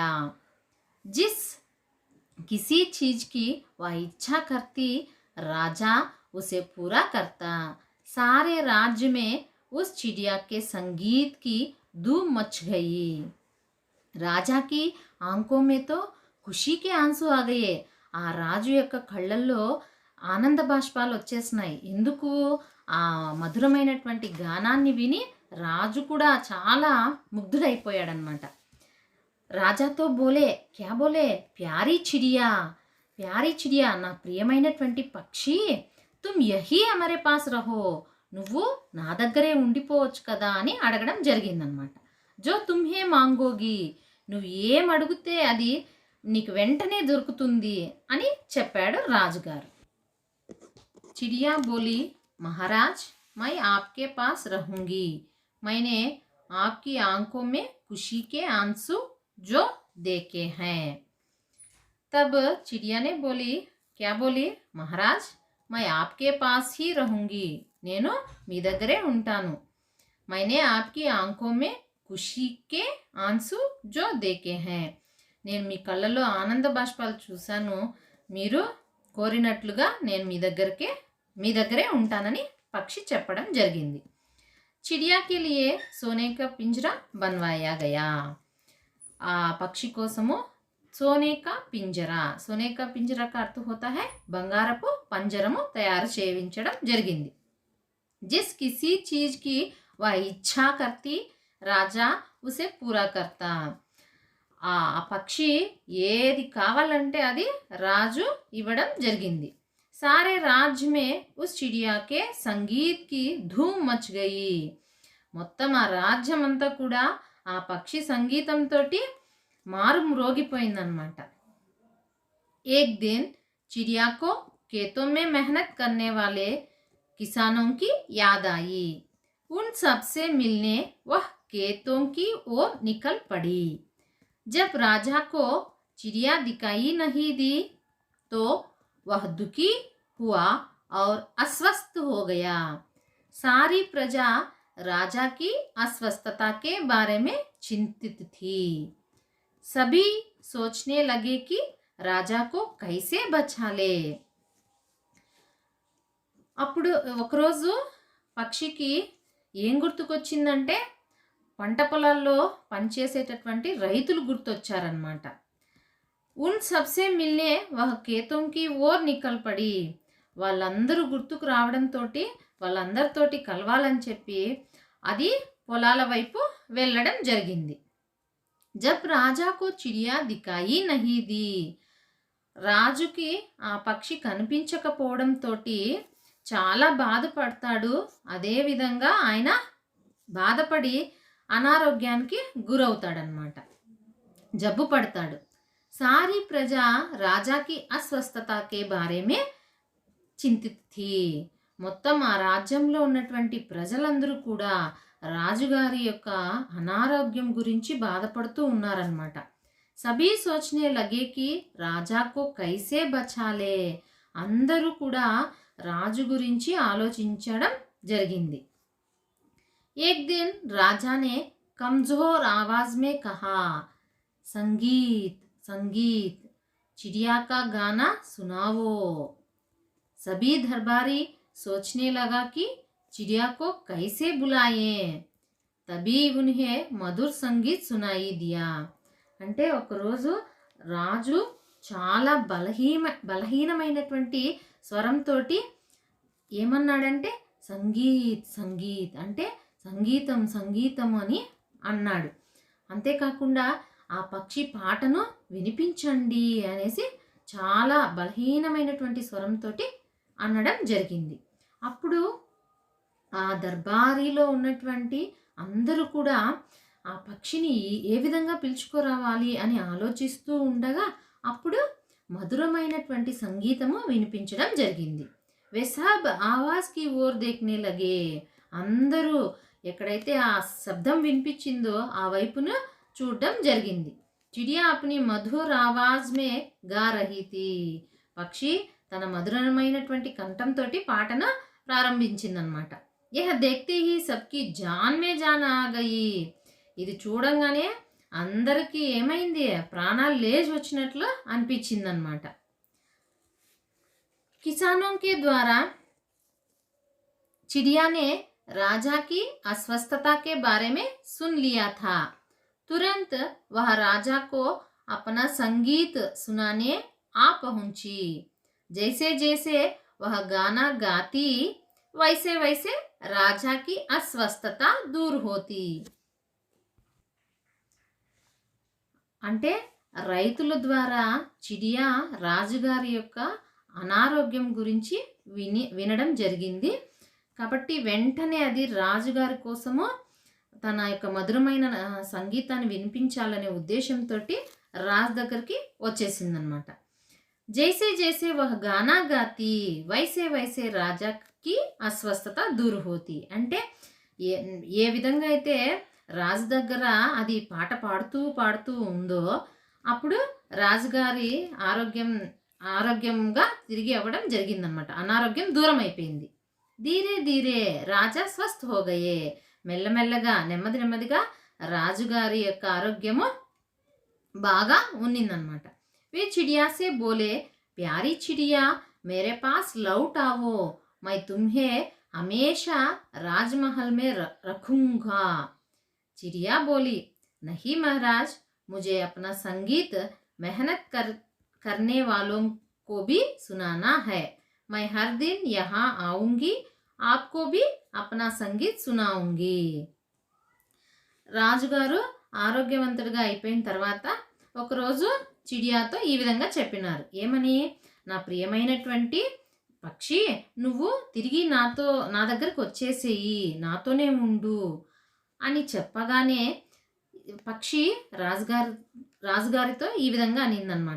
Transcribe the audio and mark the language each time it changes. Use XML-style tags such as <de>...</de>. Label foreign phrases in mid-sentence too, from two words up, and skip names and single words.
<hi>जिस किसी चीज की वह इच्छा करती, राजा उसे पूरा करता. सारे राज्य में उस चिड़िया के संगीत की धूम मच गई. राजा की आंखों में तो खुशी के आंसू आ गए.</hi> <te>ఆ రాజు యొక్క కళ్ళల్లో ఆనంద బాష్పాలు వచ్చేసినాయి. ఎందుకు, ఆ మధురమైనటువంటి గానాన్ని విని రాజు కూడా చాలా ముగ్ధుడైపోయాడనమాట.</te> <hi>राजातो बोले, क्या बोले, प्यारी चिड़िया, प्यारी चिड़िया,</hi> <te>నా ప్రియమైనటువంటి పక్షి,</te> <hi>तुम यही हमारे पास रहो,</hi> <te>నువ్వు నా దగ్గరే ఉండిపోవచ్చు కదా అని అడగడం జరిగిందనమాట.</te> <hi>जो तुम्हे मांगोगी,</hi> <te>నువ్వు ఏం అడిగితే అది నీకు వెంటనే దొరుకుతుంది అని చెప్పాడు రాజుగారు.</te> <hi>चिड़िया बोली, महाराज मैं आपके पास रहूंगी। मैंने आपकी आंखों में खुशी के आंसू जो देखे हैं। तब चिड़िया ने बोली, क्या बोली, महाराज मैं आपके पास ही रहूंगी,</hi> <te>నేను మీ దగ్గరే ఉంటాను।</te> <hi>मैंने आपकी आंखों में खुशी के आंसू जो देखे हैं,</hi> <te>నేను మీ కళ్ళలో ఆనంద బాష్పాలు చూశాను, మీరు కోరినట్లుగా నేను మీ దగ్గరే ఉంటానని పక్షి చెప్పడం జరిగింది।</te> <hi>चिड़िया के लिए सोने का पिंजरा बनवाया गया।</hi> <te>ఆ పక్షి కోసము</te> <hi>सोने का पिंजरा का अर्थ होता है</hi> <te>బంగారపు పంజరము తయారు చేయించడం జరిగింది।</te> <hi>जिस किसी चीज की वह इच्छा करती राजा उसे पूरा करता।</hi> <te>ఆ పక్షి ఏది కావాలంటే అది రాజు ఇవ్వడం జరిగింది।</te> <hi>सारे राज्य में उस चिड़िया के संगीत की धूम मच गई।</hi> <te>మొత్తం ఆ రాజ్యం అంతా కూడా ఆ పక్షి సంగీతంతో మారుమ్రోగిపోయిందన్నమాట।</te> <hi>एक दिन चिड़िया को खेतों में मेहनत करने वाले किसानों की याद आई। उन सब से मिलने वह खेतों की ओर निकल पड़ी। जब राजा को चिड़िया दिखाई नहीं दी तो वह दुखी हुआ और अस्वस्थ हो गया। सारी प्रजा राजा की अस्वस्थता के बारे में चिंतित थी। सभी सोचने लगे कि राजा को कैसे बचा ले।</hi> <te>అప్పుడు ఒకరోజు పక్షికి ఏం గుర్తుకొచ్చిందంటే పంట పొలాల్లో పనిచేసేటటువంటి రైతులు గుర్తొచ్చారనమాట।</te> <hi>उन सबसे मिलने वह खेतोंकी ओर निकल पड़ी,</hi> <te>వాళ్ళందరూ గుర్తుకు రావడంతో వాళ్ళందరితోటి కలవాలని చెప్పి అది పొలాల వైపు వెళ్ళడం జరిగింది।</te> <hi>जब राजाको चिड़िया दिखाई नहीं दी,</hi> <te>రాజుకి ఆ పక్షి కనిపించకపోవడంతో చాలా బాధపడతాడు। అదేవిధంగా ఆయన బాధపడి అనారోగ్యానికి గురవుతాడనమాట, జబ్బు పడతాడు।</te> <hi>सारी प्रजा राजाकी अस्वस्थता के बारे में चिंतित थी,</hi> <te>మొత్తం ఆ రాజ్యంలో ఉన్నటువంటి ప్రజలందరూ కూడా రాజుగారి యొక్క అనారోగ్యం గురించి బాధపడుతూ ఉన్నారన్నమాట।</te> <hi>सभी सोचने लगे कि राजाको कैसे बचाले,</hi> <te>అందరూ కూడా రాజు గురించి ఆలోచించడం జరిగింది।</te> <hi>एक दिन राजा ने कमजोर आवाज में कहा, संगीत संगीत चिड़िया का गाना सुनाओ। सभी दरबारी सोचने लगा कि चिड़िया को कैसे बुलाएं। तभी उन्हें मधुर संगीत सुनाई दिया।</hi> <te>అంటే ఒకరోజు రాజు చాలా బలహీనమైనటువంటి స్వరంతో ఏమన్నాడంటే సంగీత్ సంగీత్ అంటే సంగీతం సంగీతం అని అన్నాడు। అంతేకాకుండా ఆ పక్షి పాటను వినిపించండి అనేసి చాలా బలహీనమైనటువంటి స్వరంతో అనడం జరిగింది। అప్పుడు ఆ దర్బారీలో ఉన్నటువంటి అందరూ కూడా ఆ పక్షిని ఏ విధంగా పిలుచుకురావాలి అని ఆలోచిస్తూ ఉండగా అప్పుడు మధురమైనటువంటి సంగీతము వినిపించడం జరిగింది।</te> <hi>वे सब आवाज की ओर देखने लगे,</hi> <te>అందరూ ఎక్కడైతే ఆ శబ్దం వినిపించిందో ఆ వైపును చూడడం జరిగింది।</te> <hi>चिड़िया अपनी मधुर आवाज में गा रही थी,</hi> <te>పక్షి తన మధురమైనటువంటి కంఠంతో పాటను ప్రారంభించిందనమాట।</te> <hi>यह देखते ही सबकी जान में जान आ गयी,</hi> <te>ఇది చూడంగానే అందరికీ ఏమైంది, ప్రాణాలు లేచి వచ్చినట్లు అనిపించిందనమాట।</te> <hi>किसानों के द्वारा चिड़िया ने राजा की अस्वस्थता के बारे में सुन लिया था। तुरंत वह राजा को अपना संगीत सुनाने आ पहुंची। जैसे जैसे वह गाना गाती वैसे वैसे राजा की अस्वस्थता दूर होती।</hi> <te>అంటే రైతుల ద్వారా చిడియా రాజుగారి యొక్క అనారోగ్యం గురించి వినడం జరిగింది కాబట్టి వెంటనే అది రాజుగారి కోసము తన యొక్క మధురమైన సంగీతాన్ని వినిపించాలనే ఉద్దేశంతో రాజు దగ్గరికి వచ్చేసిందనమాట।</te> <hi>जैसे जैसे वह गाना गाती वैसे वैसे राजा की अस्वस्थता दूर होती</hi> <te>అంటే ఏ ఏ విధంగా అయితే రాజు దగ్గర అది పాట పాడుతూ పాడుతూ ఉందో అప్పుడు రాజుగారి ఆరోగ్యంగా తిరిగి అవ్వడం జరిగిందనమాట. అనారోగ్యం దూరం అయిపోయింది.</te> <hi>धीरे धीरे राजा स्वस्थ होगये,</hi> <te>మెల్లమెల్లగా నెమ్మది నెమ్మదిగా రాజుగారి యొక్క ఆరోగ్యము బాగా ఉన్నిందనమాట.</te> <hi>वे चिड़िया से बोले, प्यारी चिड़िया मेरे पास लौट आओ, मैं तुम्हें हमेशा राजमहल में रखूंगा. चिड़िया बोली, नहीं महाराज, मुझे अपना संगीत मेहनत करने वालों को भी सुनाना है. मैं हर दिन यहाँ आऊंगी, आपको भी अपना संगीत सुनाऊंगी.</hi> <te>రాజుగారు ఆరోగ్యవంతుడిగా అయిపోయిన తర్వాత ఒకరోజు చిడియాతో ఈ విధంగా చెప్పినారు. ఏమని? నా ప్రియమైనటువంటి పక్షి, నువ్వు తిరిగి నా దగ్గరకు వచ్చేసేయి, నాతోనే ఉండు అని చెప్పగానే పక్షి రాజుగారితో ఈ విధంగా అనిందనమాట.</te>